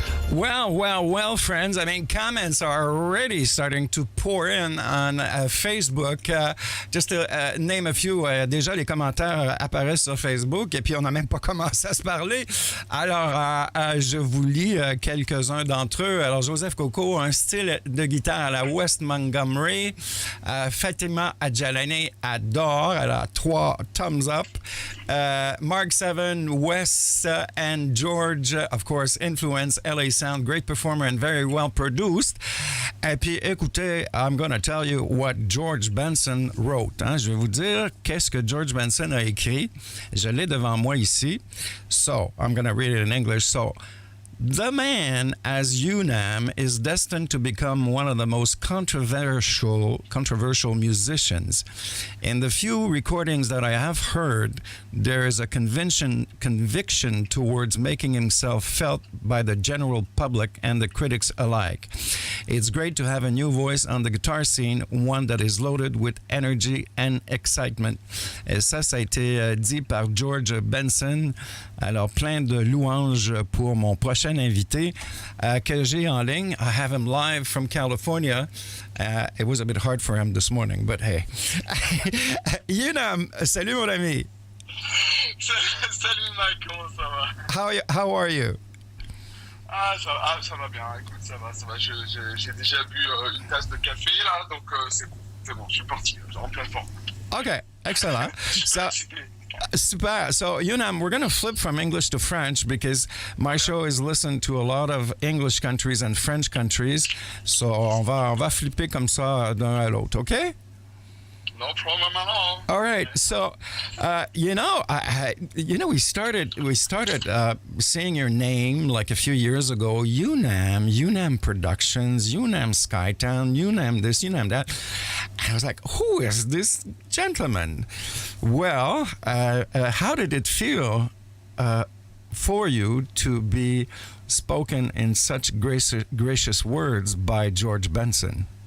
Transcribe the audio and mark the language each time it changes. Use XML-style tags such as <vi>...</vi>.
<en>Well, friends. I mean, comments are already starting to pour in on Facebook. Just to name a few,</en> <fr>déjà les commentaires apparaissent sur Facebook et puis on n'a même pas commencé à se parler. Alors, je vous lis quelques-uns d'entre eux. Alors, Joseph Coco, un style de guitare à la West Montgomery. Fatima Adjalani adore. Elle a 3 thumbs up.</fr> <en>Mark 7, Wes and George, of course, influence LA sound, great performer and very well produced.</en> <fr>Et puis, écoutez,</fr> <en>I'm going to tell you what George Benson wrote.</en> <fr>Hein? Je vais vous dire qu'est-ce que George Benson a écrit. Je l'ai devant moi ici.</fr> <en>So, I'm going to read it in English. So, the man, as Unam, is destined to become one of the most controversial musicians. In the few recordings that I have heard, there is a conviction towards making himself felt by the general public and the critics alike. It's great to have a new voice on the guitar scene, one that is loaded with energy and excitement.</en> <fr>Et ça a été dit par George Benson. Alors, plein de louanges pour mon prochain invité que j'ai en ligne.</fr> <en>I have him live from California. It was a bit hard for him this morning, but hey.</en> <fr>Unam, salut mon ami. Salut Mike, comment ça va?</fr> <en>How are you?</en> <fr>Ça va bien, écoute, ça va. J'ai déjà bu une tasse de café là, donc c'est bon, je suis parti, en pleine forme.</fr> <en>Okay, excellent. So, super. So, Unam, we're going to flip from English to French because my show is listened to a lot of English countries and French countries.</en> <fr>So, on va flipper comme ça d'un à l'autre, okay?</fr> <en>No problem at all. All right. So, we started seeing your name like a few years ago. Unam Productions, Unam Skytown, Unam this, Unam that. And I was like, who is this gentleman? Well, how did it feel for you to be spoken in such gracious words by George Benson?</en>